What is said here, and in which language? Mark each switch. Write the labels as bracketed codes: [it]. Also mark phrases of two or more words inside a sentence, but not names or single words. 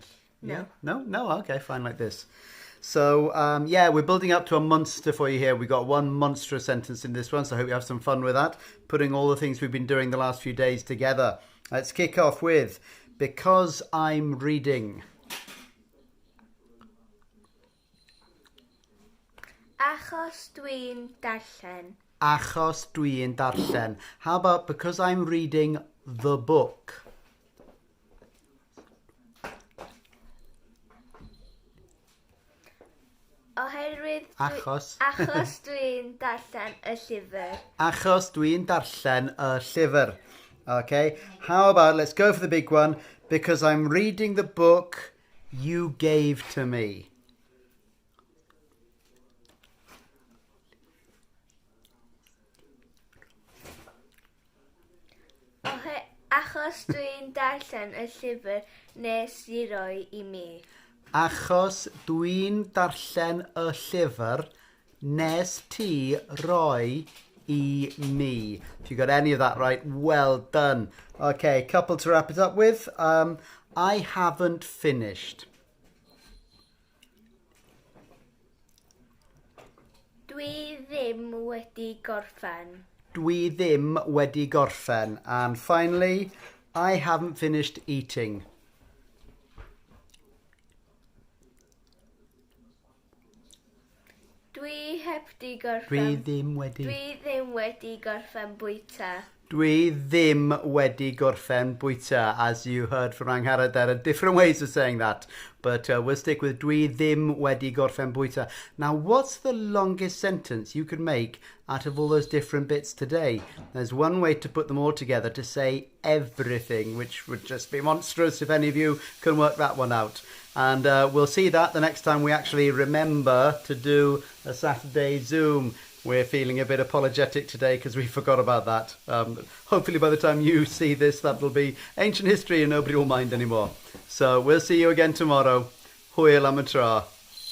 [en] No. Yeah? No? No? Okay, fine, like this. So, yeah, we're building up to a monster for you here. We've got one monstrous sentence in this one, so I hope you have some fun with that. Putting all the things we've been doing the last few days together. Let's kick off with, because I'm reading. [cy] Achos dwi'n darllen. Achos dwi'n darllen. [en] How about because I'm reading the book? [cy] Oherwydd Achos. Achos dwi'n darllen y llyfr. Achos dwi'n darllen y llyfr. [en] Okay, how about, let's go for the big one. Because I'm reading the book you gave to me. [cy] Achos dwi'n darllen y llyfr nes I roi I mi. Achos dwi'n darllen y llyfr nes ti roi I mi. [en] If you got any of that right, well done. Okay, couple to wrap it up with. I haven't finished. [cy] Dwi ddim wedi gorffen. Dwi ddim wedi gorffen. [en] And finally, I haven't finished eating. [cy] Dwi heb di gorffen. Dwi ddim wedi. Dwi ddim wedi gorffen bwyta. Dwi ddim wedi gorffen bwyta. [en] As you heard from Angharad, there are different ways of saying that. But we'll stick with [cy] dwi ddim wedi gorffen bwyta. [en] Now, what's the longest sentence you could make out of all those different bits today? There's one way to put them all together to say everything, which would just be monstrous if any of you can work that one out. And we'll see that the next time we actually remember to do a Saturday Zoom. We're feeling a bit apologetic today because we forgot about that. Hopefully by the time you see this, that will be ancient history and nobody will mind anymore. So we'll see you again tomorrow. [cy] Hwyl am y tro.